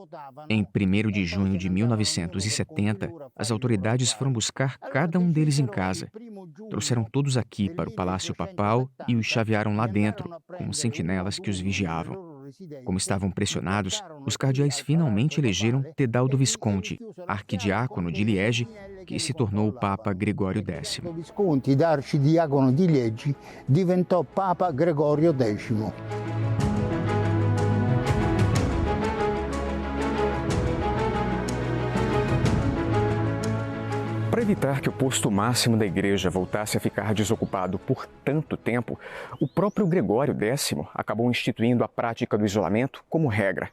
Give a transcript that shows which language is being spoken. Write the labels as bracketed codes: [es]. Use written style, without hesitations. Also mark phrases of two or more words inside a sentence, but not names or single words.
[pt] Em 1º de junho de 1970, as autoridades foram buscar cada um deles em casa. Trouxeram todos aqui para o Palácio Papal e os chavearam lá dentro, com sentinelas que os vigiavam. Como estavam pressionados, os cardeais finalmente elegeram Tedaldo Visconti, arquidiácono de Liege, que se tornou o Papa Gregório X. [it] Visconti, da arcidiacono di Liegi, diventò Papa Gregorio X. [pt] Para Para evitar que o posto máximo da igreja voltasse a ficar desocupado por tanto tempo, o próprio Gregório X acabou instituindo a prática do isolamento como regra.